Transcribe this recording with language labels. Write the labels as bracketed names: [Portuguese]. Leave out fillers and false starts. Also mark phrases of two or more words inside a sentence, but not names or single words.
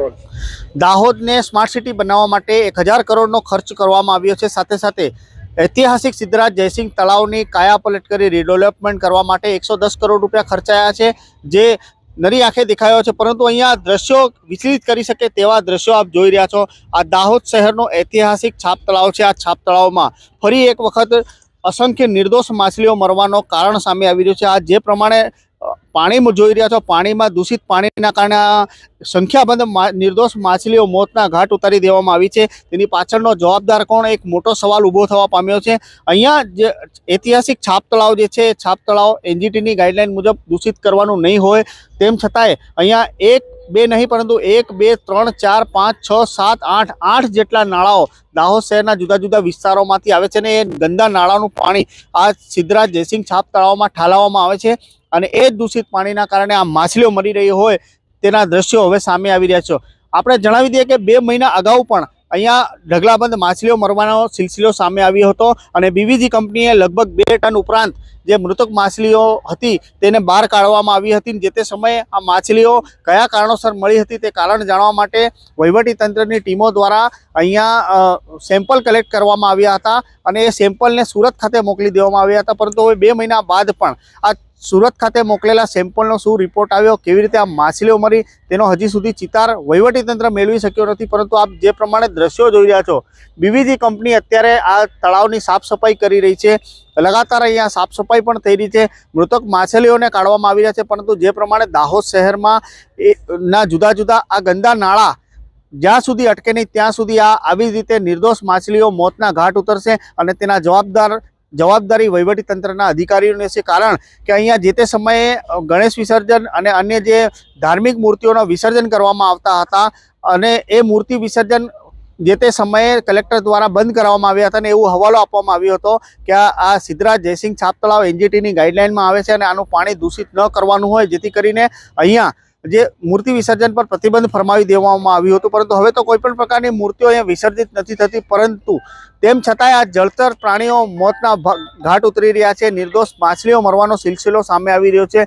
[Gujarati] દાહોદને સ્માર્ટ સિટી બનાવવા માટે 1000 કરોડનો ખર્ચ કરવામાં આવ્યો છે। સાથે સાથે ઐતિહાસિક સિદ્ધરાજ જયસિંહ તળાવની કાયાપલટ કરી રિડેવલપમેન્ટ કરવા માટે 110 કરોડ રૂપિયા ખર્ચાયા હૈ, જે નરી આંખે દેખાયો છે। પરંતુ અહીંયા દૃશ્યો વિચલિત કરી શકે તેવા દૃશ્યો આપ જોઈ રહ્યા છો। આ દાહોદ શહેરનો ઐતિહાસિક છાપ તળાવ છે। આ છાપ તળાવમાં ફરી એક વખત અસંખ્ય નિર્દોષ માછલીઓ મરવાનો કારણ સામે આવી રહ્યો છે। આ જે પ્રમાણે પાણી માં જોઈ રહ્યા છો, પાણી માં દૂષિત પાણીના કારણે સંખ્યાબંધ નિર્દોષ માછલીઓ મોતના ઘાટ ઉતારી દેવામાં આવી છે। તેની પાછળનો જવાબદાર કોણ, એક મોટો સવાલ ઊભો થવા પામ્યો છે। અહીંયા જે ઐતિહાસિક છાપ તળાવ જે છે, છાપ તળાવ એનજીટીની ગાઇડલાઇન મુજબ દૂષિત કરવાનું નહીં હોય, તેમ છતાંય અહીંયા 1 2 નહીં પરંતુ 1 2 3 4 5 6 7 8 8 જેટલા નાળાઓ દાહોદ શહેરના જુદા જુદા વિસ્તારોમાંથી આવે છે ને એ ગંદા નાળાનું પાણી આ સિદ્ધરાજ જયસિંહ છાપ તળાવમાં ઠાલવવામાં આવે છે ने ए गंदा नाळानुं पाणी आ सिद्धराज जयसिंह छाप तलावमां ठालववामां आवे छे અને એ દૂષિત પાણીના કારણે આ માછલીઓ મરી રહી હોય તેના દ્રશ્યો હવે સામે આવી રહ્યા છે। આપણે જણાવી દઈએ કે 2 મહિના અગાઉ પણ અહીંયા ઢગલાબંધ માછલીઓ મરવાનો સિલસિલો સામે આવ્યો હતો અને બીવીજી કંપનીએ લગભગ 2 ટન ઉપરાંત જે મૃતક માછલીઓ હતી તેને બહાર કાઢવામાં આવી હતી। જે તે સમયે આ માછલીઓ કયા કારણોસર મળી હતી તે કારણ જાણવા માટે વહીવટી તંત્રની ટીમો દ્વારા અહીંયા સેમ્પલ કલેક્ટ કરવામાં આવ્યા હતા અને એ સેમ્પલને સુરત ખાતે મોકલી દેવામાં આવ્યા હતા। પરંતુ હવે 2 મહિના બાદ પણ આ સુરત ખાતે મોકલેલા સેમ્પલનો શું રિપોર્ટ આવ્યો, કેવી રીતે આ માછલીઓ મરી તેનો હજી સુધી ચિતાર વહીવટી તંત્ર મેળવી શક્યો નથી। પરંતુ આપ જે પ્રમાણે દૃશ્યો જોઈ રહ્યા છો, બીવીજી કંપની અત્યારે આ તળાવની સાફ સફાઈ કરી રહી છે। લગાતાર અહીંયા સાફ સફાઈ પણ થઈ રહી છે, મૃતક માછલીઓને કાઢવામાં આવી રહ્યા છે। પરંતુ જે પ્રમાણે દાહોદ શહેરમાં ના જુદા જુદા આ ગંદા નાળા જ્યાં સુધી અટકે નહીં ત્યાં સુધી આ આવી રીતે નિર્દોષ માછલીઓ મોતના ઘાટ ઉતરશે અને તેના જવાબદારી વહીવટી તંત્રના અધિકારીઓની છે। કારણ કે અહીંયા જે તે સમયે ગણેશ વિસર્જન અને અન્ય જે ધાર્મિક મૂર્તિઓનો વિસર્જન કરવામાં આવતા હતા અને એ મૂર્તિ વિસર્જન જે તે સમયે કલેક્ટર દ્વારા બંધ કરવામાં આવ્યા હતા અને એવો હવાલો આપવામાં આવ્યો હતો કે આ સિદ્ધરાજ જયસિંહ છાપ તળાવ એનજીટીની ગાઈડલાઇનમાં આવે છે અને આનું પાણી દૂષિત ન કરવાનું હોય, જેથી કરીને અહીંયા જે મૂર્તિ વિસર્જન પર પ્રતિબંધ ફરમાવી દેવામાં આવ્યું હતું। પરંતુ હવે તો કોઈપણ પ્રકારની મૂર્તિઓ અહીંયા વિસર્જિત નથી થતી। પરંતુ તેમ છતાંય આ જળચર પ્રાણીઓ મોતના ઘાટ ઉતરી રહ્યા છે, निर्दोष માછલીઓ મરવાનો સિલસિલો સામે આવી રહ્યો છે।